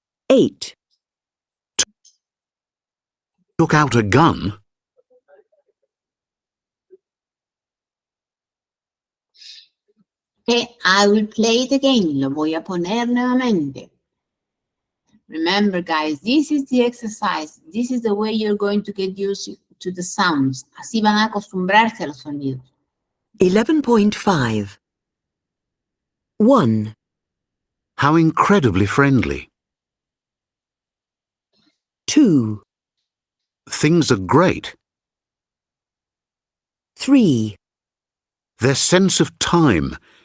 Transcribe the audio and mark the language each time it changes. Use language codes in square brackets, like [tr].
[en] 8, Took out a gun. Okay, I will play it again. [es] Lo voy a poner nuevamente. [en] Remember, guys, this is the exercise. This is the way you're going to get used to the sounds. [es] Así van a acostumbrarse a los sonidos. [en] 11.5. 1, How incredibly friendly. 2, Things are great. 3, Their sense of time.